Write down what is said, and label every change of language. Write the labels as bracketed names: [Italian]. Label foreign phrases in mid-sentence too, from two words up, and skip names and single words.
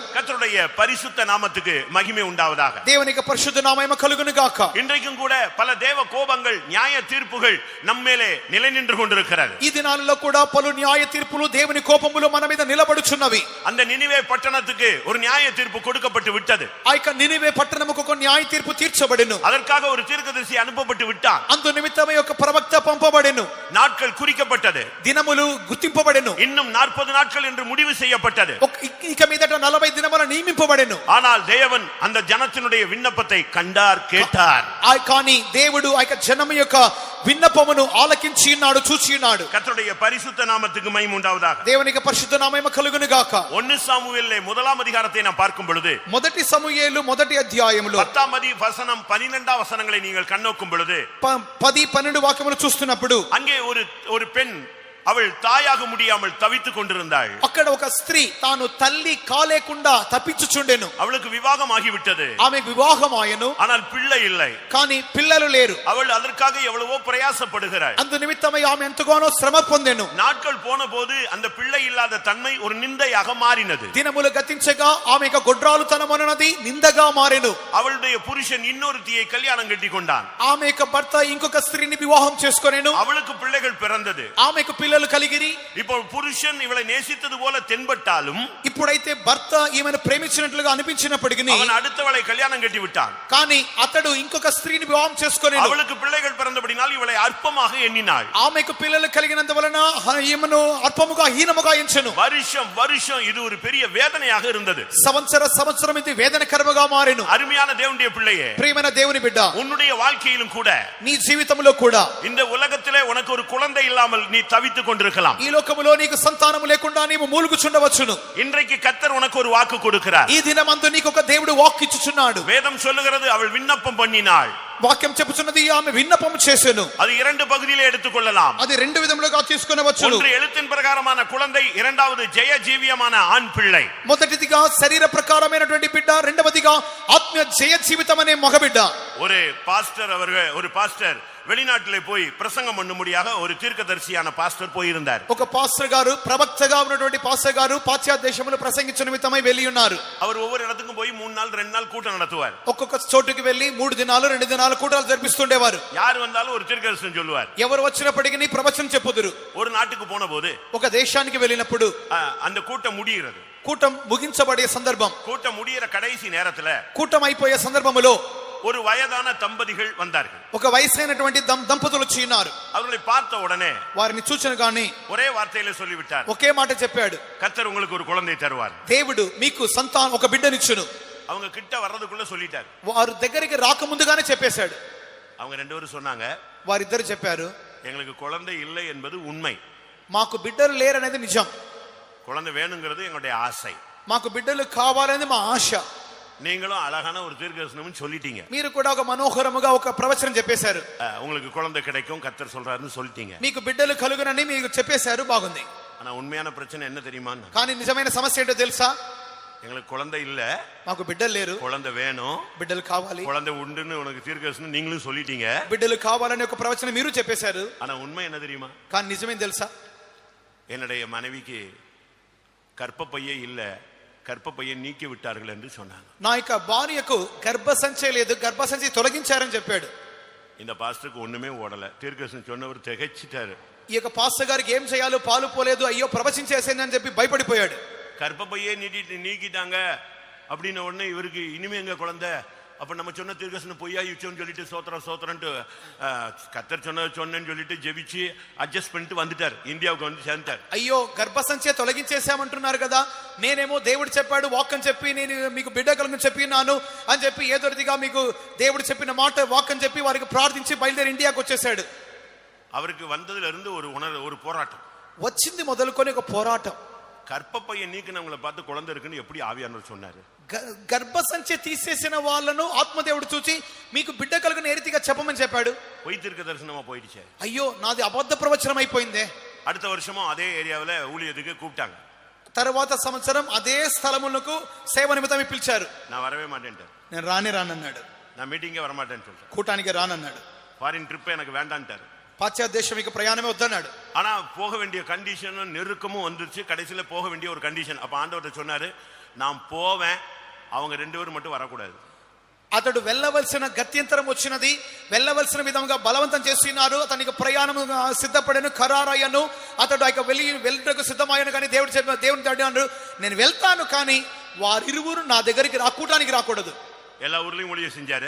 [Tamil] கர்த்தருடைய பரிசுத்த நாமத்துக்கு மகிமை உண்டாவதாக. [Telugu] దేవునికి పరిశుద్ధ నామము కలుగును గాక. [Tamil] இன்றைக்கும் கூட பல தேவ கோபங்கள், நியாய தீர்ப்புகள் நம்மேலே நிலை நின்று கொண்டிருக்கிறது. [Telugu] ఈ దినాలలో కూడా పలు న్యాయ తీర్పులు, దేవుని కోపములు మన మీద నిలబడుచున్నవి. [Tamil] அந்த நினிவே పట్టణத்துக்கு ஒரு நியாய தீர்ப்பு கொடுக்கப்பட்டு விட்டது. [Telugu] ఆ యొక్క నినివే పట్టణముకు ఒక న్యాయ తీర్పు తీర్చబడెను. [Tamil] அதற்காக ஒரு தீர்க்கதரிசி அனுப்பப்பட்டு விட்டான். [Telugu] అందు నిమిత్తమై ఒక ప్రవక్త పంపబడెను. [Tamil] நாட்கள் குறிக்கப்பட்டது. [Telugu] దినములు గుర్తింపబడెను. [Tamil] இன்னும் 40 நாட்கள் என்று முடிவு செய்யப்பட்டது. [Telugu] ఇక మీదట 40 దినముల నియమింపబడెను. [Tamil] ஆனால் தேவன் அந்த ஜனத்தினுடைய விண்ணப்பத்தை கண்டார், கேட்டார். [Telugu] కానీ దేవుడు ఆ యొక్క జనము యొక్క విన్నపమును ఆలకించి ఉన్నాడు, చూచి ఉన్నాడు. [Tamil] கர்த்தருடைய பரிசுத்த நாமத்துக்கு மகிமை உண்டாவதாக. [Telugu] దేవునికి పరిశుద్ధ నామము కలుగును గాక. [Tamil] 1 சாமுவேலிலே 1ஆம் அதிகாரத்தை நாம் பார்க்கும் பொழுது, [Telugu] మొదటి సమూయేలు మొదటి అధ్యాయములో [Tamil] 10ஆம் வசனம் 12ஆம் வசனங்களை நீங்கள் கண்ணோக்கும் பொழுது [Telugu] 10-12 వాక్యములు చూస్తున్నప్పుడు [Tamil] அங்கே ஒரு பெண், அவள் தாயாக முடியாமல் தவித்துக் கொண்டிருந்தாள். [Telugu] అక్కడ ఒక స్త్రీ తాను తల్లి కాలేకుండా తప్పించుచుండెను. [Tamil] அவளுக்கு விவாகம் ஆகிவிட்டது. [Telugu] ఆమె వివాహమాయెను, [Tamil] ஆனால் பிள்ளை இல்லை. [Telugu] కానీ పిల్లలు లేరు. [Tamil] அவள் அதற்காக எவ்வளவோ பிரயாசப்படுகிறாள். [Telugu] అందు నిమిత్తమై ఆమె ఎంతగానో శ్రమ పొందెను. [Tamil] நாட்கள் போன போது அந்த பிள்ளை இல்லாத தன்மை ஒரு நிந்தையாக மாறினது. [Telugu] దినములు గతించగా ఆమె యొక్క గొడ్రాలుతనమన్నది నిందగా మారెను. [Tamil] அவளுடைய புருஷன் இன்னொருத்தியை கல்யாணம் கட்டி கொண்டான். [Telugu] ఆమె యొక్క భర్త ఇంకొక స్త్రీని వివాహం చేసుకొనెను. [Tamil] அவளுக்கு பிள்ளைகள் பிறந்தது. [Telugu] ఆమెకు పిల్లలు పిల్లలు కలిగిరి. [Tamil] இப்போ புருஷன் இவளை நேசித்தது போல தென்பட்டாலும் [Telugu] ఇప్పుడైతే భర్త ఈమెను ప్రేమించినట్లుగా అనిపించినప్పటికీ [Tamil] அவன் அடுத்தவளை கல்யாணம் கட்டி விட்டான். [Telugu] కానీ అతడు ఇంకొక స్త్రీని వివాహం చేసుకొని [Tamil] அவளுக்கு பிள்ளைகள் பிறந்தபடினால் இவளை அற்பமாக எண்ணினாள். [Telugu] ఆమెకు పిల్లలు కలిగినంత వలన ఈమెను అల్పముగా హీనముగా ఎంచెను. [Tamil] வருஷம் வருஷம் இது ஒரு பெரிய வேதனையாக இருந்தது. [Telugu] సంవత్సరం ఇది వేదనకరముగా మారెను. [Tamil] அருமையான தேவனுடைய பிள்ளையே, [Telugu] ప్రియమైన దేవుని బిడ్డ, [Tamil] உன்னுடைய வாழ்க்கையிலும் கூட [Telugu] నీ జీవితంలో కూడా [Tamil] இந்த உலகத்திலே உனக்கு ஒரு குழந்தை இல்லாமல் நீ தவித்துக் கொண்டிருக்கலாம். [Telugu] ఈ లోకములో నీకు సంతానము లేకుండా నీవు మూలుగుచుండవచ్చును. [Tamil] இன்றைக்கு கர்த்தர் உனக்கு ஒரு வாக்கு கொடுக்கிறார். [Telugu] ఈ దినమందు నీకు ఒక దేవుడు వాక్ ఇచ్చుచున్నాడు. [Tamil] வேதம் சொல்லுகிறது அவள் விண்ணப்பம் பண்ணினாள். [Telugu] వాక్యం చెప్పుచున్నది ఆమె విన్నపము చేసెను. [Tamil] அது இரண்டு பகுதியிலே எடுத்துக்கொள்ளலாம். [Telugu] అది రెండు విధములుగా తీసుకొనవచ్చును. [Tamil] ஒன்று எழுத்தின் பிரகாரமான குழந்தை, இரண்டாவது ஜெய ஜீவியமான ஆண் பிள்ளை. [Telugu] మొదటిదిగా శరీర ప్రకారమైనటువంటి బిడ్డ, రెండవదిగా ఆత్మీయ జయ జీవితం అనే మగబిడ్డ. [Tamil] ஒரு பாஸ்டர் வெளிநாட்டிலே போய் பிரசங்கம் பண்ணும்படியாக ஒரு தீர்க்கதரிசியான பாஸ்டர் போயிருந்தார். [Telugu] ఒక పాస్టర్ గారు, ప్రవక్తగా ఉన్నటువంటి పాస్టర్ గారు పాశ్చాత్య దేశంలో ప్రసంగించే నిమిత్తమై వెళ్ళి ఉన్నారు. [Tamil] அவர் ஒவ்வொரு இடத்துக்கும் போய் 3 நாள் 2 நாள் கூட்டம் நடத்துவார். [Telugu] ఒక్కొక్క చోటుకి వెళ్ళి 3 దినాలు 2 దినాలు కూటాలు జరిపిస్తుండేవారు. [Tamil] யார் வந்தாலும் ஒரு தீர்க்கதரிசனம் சொல்லுவார். [Telugu] ఎవరు వచ్చినప్పటికీ ప్రవచనం చెప్పుదురు. [Tamil] ஒரு நாட்டுக்கு போன போது [Telugu] ఒక దేశానికి వెళ్ళినప్పుడు [Tamil] அந்த கூட்டம் முடிகிறது. [Telugu] కూటం ముగించబడే సందర్భం, [Tamil] கூட்டம் முடிகிற கடைசி நேரத்துல [Telugu] కూటం అయిపోయే సందర్భములో [Tamil] ஒரு வயதான தம்பதிகள் வந்தார்கள். [Telugu] ఒక వయసైనటువంటి దంపతులు వచ్చి ఉన్నారు. [Tamil] அவர்களை பார்த்த உடனே [Telugu] వారిని చూచిన గాని [Tamil] ஒரே வார்த்தையில சொல்லிவிட்டார், [Telugu] ఒకే మాట చెప్పాడు, [Tamil] கர்த்தர் உங்களுக்கு ஒரு குழந்தை தருவார். [Telugu] దేవుడు మీకు సంతానం ఒక బిడ్డనిచ్చును. [Tamil] அவங்க கிட்ட வர்றதுக்குள்ள சொல்லிட்டார். [Telugu] వారు దగ్గరికి రాకముందుగానే చెప్పేశాడు. [Tamil] அவங்க 2 பேரும் சொன்னாங்க, [Telugu] వారిద్దరు చెప్పారు, [Tamil] எங்களுக்கு குழந்தை இல்லை என்பது உண்மை, [Telugu] మాకు బిడ్డలు లేరనేది నిజం, [Tamil] குழந்தை வேணுங்கிறது எங்களுடைய ஆசை, [Telugu] మాకు బిడ్డలు కావాలనేది మా ఆశ. [Tamil] நீங்களும் அழகான ஒரு தீர்க்கதரிசனம் சொல்லிட்டீங்க, [Telugu] మీరు కూడా ఒక మనోహరముగా ఒక ప్రవచనం చెప్పేశారు, [Tamil] உங்களுக்கு குழந்தை கிடைக்கும் கர்த்தர் சொல்றாருன்னு சொல்லிட்டீங்க, [Telugu] మీకు బిడ్డలు కలుగునని మీకు చెప్పేశారు, బాగుంది. [Tamil] ஆனா உண்மையான பிரச்சனை என்ன தெரியுமா? [Telugu] కానీ నిజమైన సమస్య ఏంటో తెలుసా? [Tamil] எங்களுக்கு குழந்தை இல்ல, [Telugu] మాకు బిడ్డలు లేరు, [Tamil] குழந்தை வேணும், [Telugu] బిడ్డలు కావాలి, [Tamil] குழந்தை உண்டுன்னு உனக்கு தீர்க்கதரிசனம் நீங்களும் சொல்லிட்டீங்க, [Telugu] బిడ్డలు కావాలని ఒక ప్రవచనం మీరు చెప్పేశారు. [Tamil] ஆனா உண்மை என்ன தெரியுமா? [Telugu] కానీ నిజమేం తెలుసా? [Tamil] என்னுடைய மனைவிக்கு கர்ப்பப்பையே இல்ல, கர்ப்பப்பையை நீக்கி விட்டார்கள் என்று சொன்னாங்க. [Telugu] నా యొక్క భార్యకు గర్భసంచి లేదు, గర్భసంచి తొలగించారని చెప్పాడు. [Tamil] இந்த பாஸ்டருக்கு ஒண்ணுமே ஓடல. தீர்க்கதரிசனம் சொன்னவர் திகைச்சிட்டாரு. [Telugu] ఈ యొక్క పాస్టర్ గారికి ఏం చేయాలో పాలు పోలేదు, అయ్యో ప్రవచించేసేనని చెప్పి భయపడిపోయాడు. [Tamil] கர்ப்பப்பையே நீக்கிட்டாங்க அப்படின்ன உடனே இவருக்கு இனிமே எங்க குழந்தை, அப்ப நம்ம சொன்ன தீர்க்கதரிசனம் பொய்யாயிச்சோன்னு சொல்லிட்டு சோத்திரன்ட்டு கர்த்தர் சொன்னேன்னு சொல்லிட்டு ஜெபிச்சு அட்ஜஸ்ட் பண்ணிட்டு வந்துட்டார், இந்தியாவுக்கு வந்து சேர்ந்தார். [Telugu] అయ్యో గర్భసంచి తొలగించేసామంటున్నారు కదా, నేనేమో దేవుడు చెప్పాడు వాక్ అని చెప్పి నేను మీకు బిడ్డ కలుగుని చెప్పినాను అని చెప్పి ఏదోదిగా మీకు దేవుడు చెప్పిన మాట వాక్ అని చెప్పి వారికి ప్రార్థించి బయలుదేరి ఇండియాకి వచ్చేసాడు. [Tamil] அவருக்கு வந்ததுல இருந்து ஒரு போராட்டம் [Telugu] వచ్చింది మొదలుకొని ఒక పోరాటం. [Tamil] கர்ப்பப்பையை நீக்கினவங்களை பார்த்து குழந்தை இருக்குன்னு எப்படி ஆவியானவர் சொன்னாரு? [Telugu] గర్భసంచి తీసేసిన వాళ్ళను ఆత్మదేవుడు చూచి మీకు బిడ్డ కలుగున ఏ రీతిగా చెప్పమని చెప్పాడు. [Tamil] பொய் தீர்க்கதரிசனமா போயிடுச்சு. [Telugu] అయ్యో నాది అబద్ధ ప్రవచనం అయిపోయిందే. [Tamil] அடுத்த வருஷமும் அதே ஏரியாவில் ஊழியத்துக்கு கூப்பிட்டாங்க. [Telugu] తర్వాత సంవత్సరం అదే స్థలములకు సేవ నిమిత్తం పిలిచారు. [Tamil] நான் வரவே மாட்டேன்ட்டேன், [Telugu] నేను రానన్నాడు, [Tamil] நான் மீட்டிங்கே வரமாட்டேன்னு சொல்லிட்டேன், [Telugu] కూటానికి రానన్నాడు, [English] foreign trip [Tamil] எனக்கு வேண்டான்ட்டாரு, [Telugu] పాశ్చాత్య దేశం మీకు ప్రయాణమే వద్దన్నాడు. [Tamil] ஆனா போக வேண்டிய கண்டிஷனும் நெருக்கமும் வந்துருச்சு. கடைசியில போக வேண்டிய ஒரு கண்டிஷன். அப்ப ஆண்டவர்கிட்ட சொன்னாரு, நான் போவேன், அவங்க 2 பேரும் மட்டும் வரக்கூடாது. [Telugu] అతడు వెళ్ళవలసిన గత్యంతరం వచ్చినది, వెళ్ళవలసిన విధంగా బలవంతం చేస్తున్నారు. అతనికి ప్రయాణం సిద్ధపడను, ఖరారయ్యను. అతడు వెళ్ళటకు సిద్ధమయ్యాను. కానీ దేవుని అడిగాడు, నేను వెళ్తాను కానీ వారిరువురు నా దగ్గరికి కూటానికి రాకూడదు. [Tamil] எல்லா ஊர்லயும் ஊழியம் செஞ்சாரு,